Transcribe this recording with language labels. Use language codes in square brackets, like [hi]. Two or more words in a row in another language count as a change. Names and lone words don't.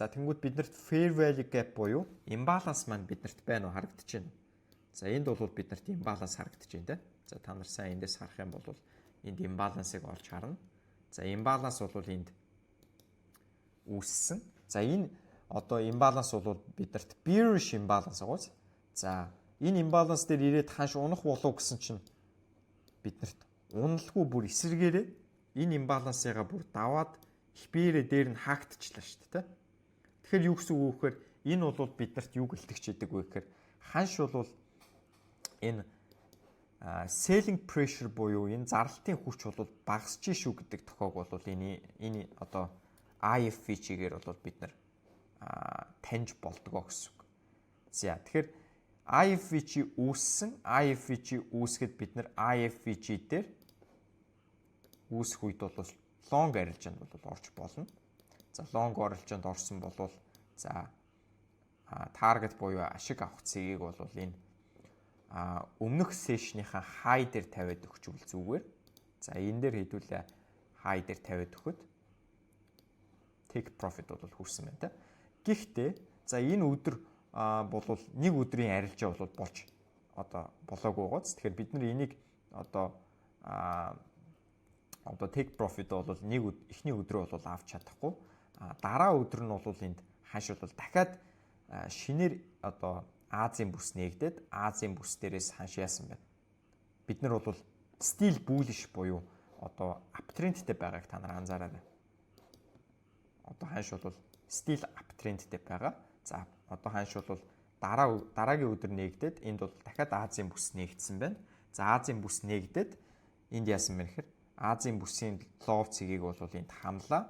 [mn] За тэнгууд биднэрт [en] fair value gap [mn] буюу imbalance маань биднэрт байна уу харагдаж байна. За энд бол биднэрт imbalance харагдаж байна те. За та нар сайн эндээс харах юм бол энд imbalance-ыг олж харна. За imbalance бол энд үүссэн. За энэ одоо imbalance бол биднэрт [en] bearish imbalance [mn] гоос. За энэ imbalance дээр ирээд ханш унах болов гэсэн чинь биднэрт уналгүй бүр эсэргээрээ энэ imbalance-ыг бүр даваад хипээрээ дээр нь хаагдчихлаа шүү дээ. Тэгэхээр юу гэсэн үг вэ гэхээр энэ бол биднэрт юу гэлтэгч идэг вэ гэхээр ханш бол энэ [en] selling pressure [mn] буюу энэ зарлалтын хүч бол багасж шүү гэдэг тохиог бол энэ одоо IFVG-гээр бол бид нар таньж болдгоо гэсэн үг. За тэгэхээр IFVG үүссэн, IFVG үүсгэд бид нар IFVG дээр үүсэх үед бол long арилжаанд бол орж болно. За long арилжаанд орсон бол за target буюу ашиг авах цэгийг бол энэ өмнөх сешнийхаа high дээр тавиад өгчвөл зүгээр. За энэ дээр хэдүүлээ high дээр тавиад өгөхөд [en] take profit [mn] бол хүрсэн байна та. Гэхдээ за энэ өдөр бол нэг өдрийн арилжаа бол болж одоо болоогүй гоц. Тэгэхээр бид нар энийг одоо [en] take profit [mn] бол эхний өдрөө бол авч чадахгүй. Дараа өдөр нь бол энд хаш бол дахиад шинээр одоо Азийн бүс нээгдээд Азийн бүс дээрээс ханш яасан байна. Бид нар бол [en] still bullish [mn] буюу одоо uptrendтэй байгааг та нар анзаараарай. Одоо ханш бол [en] still uptrendтэй [mn] байгаа. За одоо ханш бол дараагийн өдөр нээгдээд энд бол дахиад Азийн бүс нээгдсэн байна. За Азийн бүс нээгдээд энд яасан бэ гэхээр Азийн бүсийн лов цэгийг бол энд хамлаа.